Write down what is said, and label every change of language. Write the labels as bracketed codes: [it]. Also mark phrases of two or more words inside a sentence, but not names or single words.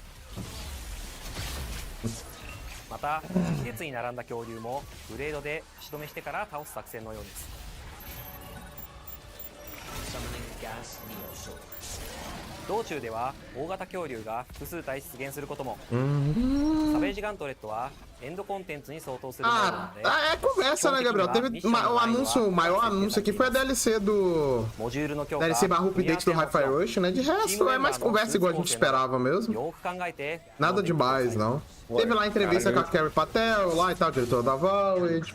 [ja] また季節に並んだ恐竜もブレードで足止めしてから倒す作戦のようです。道中では大型恐竜が複数体出現することも。サベージガントレットはエンドコンテンツに相当するものなので。 [pt] É conversa, né, Gabriel? Teve o anúncio, o maior anúncio aqui foi a DLC do. DLC barra update do Hi-Fi Rush, né? De resto, é mais conversa igual a gente esperava mesmo. Nada demais, não. Teve lá a entrevista com a Carrie Patel, lá e tal, diretor da Avowed.